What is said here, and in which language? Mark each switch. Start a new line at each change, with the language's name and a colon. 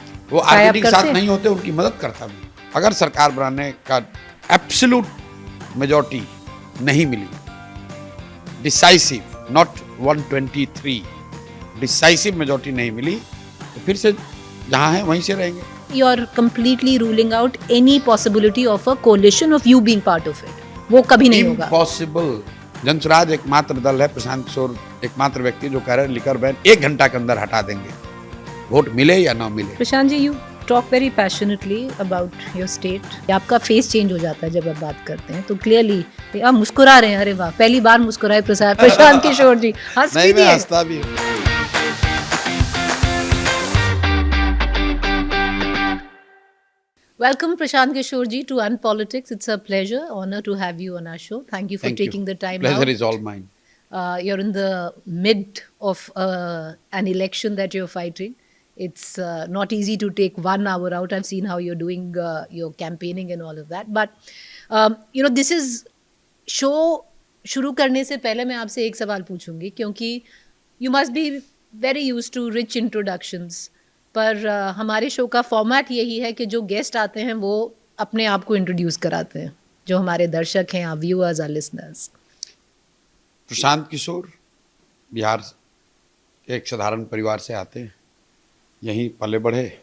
Hindi: वो आरजेडी के साथ नहीं होते, उनकी मदद करता भी। अगर सरकार बनाने का एब्सोल्यूट मेजॉरिटी नहीं मिली, डिसाइसिव, नॉट 123, डिसाइसिव मेजॉरिटी नहीं मिली, तो फिर से जहां है वहीं से रहेंगे।
English: You are completely ruling out any possibility of a coalition of you being part of it.
Hindi: वो कभी नहीं होगा।
English: Impossible।
Hindi: जनसुराज एकमात्र दल है, प्रशांत किशोर एकमात्र व्यक्ति जो कह रहे हैं लिकर बैन 1 घंटा के अंदर हटा देंगे, वोट मिले या ना मिले।
English: Prashant ji, you talk very passionately about your state.
Hindi: आपका फेस चेंज हो जाता है जब आप बात करते हैं, तो क्लियरली आप मुस्कुरा रहे हैं। अरे वाह, पहली बार मुस्कुराए प्रशांत किशोर जी। हंस भी दिए। हंसता भी है।
English: Welcome Prashant Kishore ji to Unpolitics. It's a pleasure, honor to have you on our show. Thank you for taking the time out. Pleasure is all mine. You're in the mid of an election that you're fighting. It's not easy to take 1 hour out. I've seen how you're doing your campaigning and all of that. But, this is show
Hindi: शुरू करने से पहले मैं आपसे एक सवाल पूछूंगी, क्योंकि
English: you must be very used to rich introductions.
Hindi: पर हमारे शो का फॉर्मेट यही है कि जो गेस्ट आते हैं वो अपने आप को इंट्रोड्यूस कराते हैं, जो हमारे दर्शक हैं, व्यूअर्स और लिसनर्स। प्रशांत किशोर बिहार के एक साधारण परिवार से आते हैं, यहीं पले बढ़े।